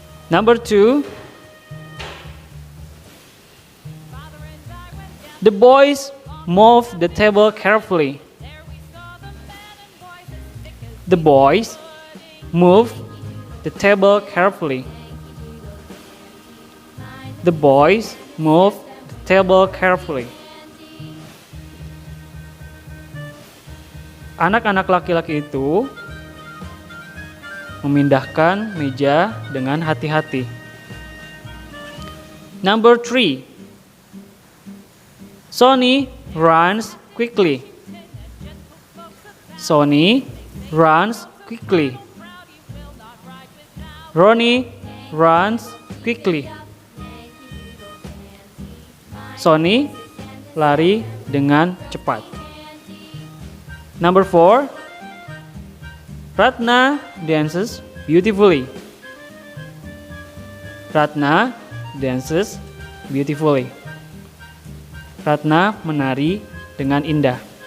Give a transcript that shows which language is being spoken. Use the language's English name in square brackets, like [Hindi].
[English] Number 2, the boys move the table carefully. The boys move the table carefully. The boys move the table carefully. [Indonesian] Anak-anak laki-laki itu memindahkan meja dengan hati-hati. [English] Number 3, Sonny runs quickly. Sonny runs quickly. Ronnie runs quickly. [Indonesian] Sonny lari dengan cepat. [English] Number 4, Ratna dances beautifully. Ratna dances beautifully. [Indonesian] Ratna menari dengan indah.